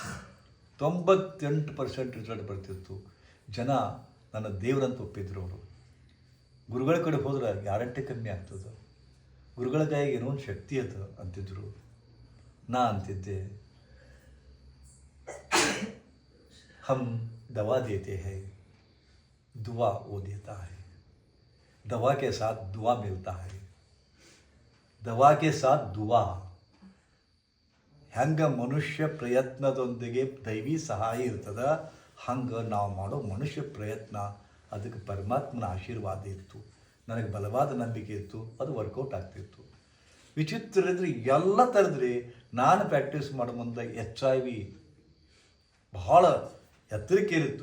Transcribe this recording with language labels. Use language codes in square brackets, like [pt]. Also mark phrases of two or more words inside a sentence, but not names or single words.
[kn] 98% ರಿಸಲ್ಟ್ ಬರ್ತಿತ್ತು. ಜನ ನನ್ನ ದೇವರಂತ ಒಪ್ಪಿದ್ರು. ಅವರು ಗುರುಗಳ ಕಡೆ ಹೋದ್ರೆ ಗ್ಯಾರಂಟಿ ಕಮ್ಮಿ ಆಗ್ತದೆ, ಗುರುಗಳ ಕೈಗೆ ಏನೋ ಒಂದು ಶಕ್ತಿ ಅದ ಅಂತಿದ್ರು. ನಾ ಅಂತಿದ್ದೆ, [hi] ಹಮ್ दवा देते हैं, दुआ वो देता है, दवा के साथ दुआ मिलता है, दवा के साथ दुआ. [kn] ಹೆಂಗೆ ಮನುಷ್ಯ ಪ್ರಯತ್ನದೊಂದಿಗೆ ದೈವಿ ಸಹಾಯ ಇರ್ತದ, ಹಂಗೆ ನಾವು ಮಾಡೋ ಮನುಷ್ಯ ಪ್ರಯತ್ನ ಅದಕ್ಕೆ ಪರಮಾತ್ಮನ ಆಶೀರ್ವಾದ ಇತ್ತು. ನನಗೆ ಬಲವಾದ ನಂಬಿಕೆ ಇತ್ತು, ಅದು ವರ್ಕೌಟ್ ಆಗ್ತಿತ್ತು. ವಿಚಿತ್ರ ಇದ್ರೆ ಎಲ್ಲ ಥರದ್ರಿ ನಾನು ಪ್ರಾಕ್ಟೀಸ್ ಮಾಡೋ ಮುಂದೆ HIV ಬಹಳ ಎತ್ತರಕ್ಕೇರಿತ್ತು.